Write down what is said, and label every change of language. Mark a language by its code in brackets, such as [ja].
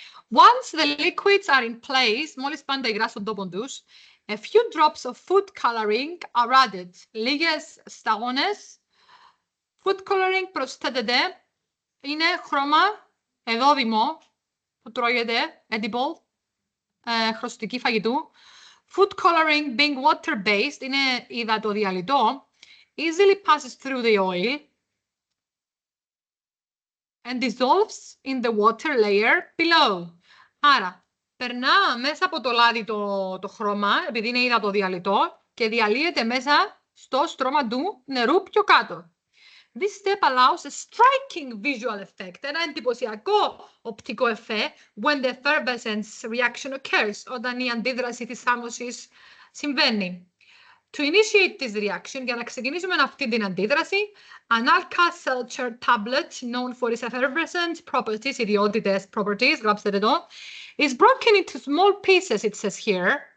[en] Once the liquids are in place, [el] μόλις πάνε τα υγρά στον τόπο τους, [en] a few drops of food coloring are added. [el] Λίγες σταγόνες. Food coloring προσθέτεται. Είναι χρώμα εδόδημο που τρώγεται, edible, χρωστική φαγητού. [en] Food coloring being water-based, [el] είναι υδατοδιαλυτό, [en] easily passes through the oil and dissolves in the water layer below. [el] Άρα, περνά μέσα από το λάδι το χρώμα, επειδή είναι υδατοδιαλυτό, και διαλύεται μέσα στο στρώμα του νερού πιο κάτω. [en] This step allows a striking visual effect, [el] ένα εντυπωσιακό οπτικό εφέ, [en] when the effervescence reaction occurs, [el] όταν η αντίδραση της θάμωσης συμβαίνει. [en] To initiate this reaction, [el] για να ξεκινήσουμε αυτή την αντίδραση, [en] an Alka-Seltzer tablet, known for its effervescent properties, ιδιότητες, properties, [el] γράψτε εδώ, [en] is broken into small pieces, it says here.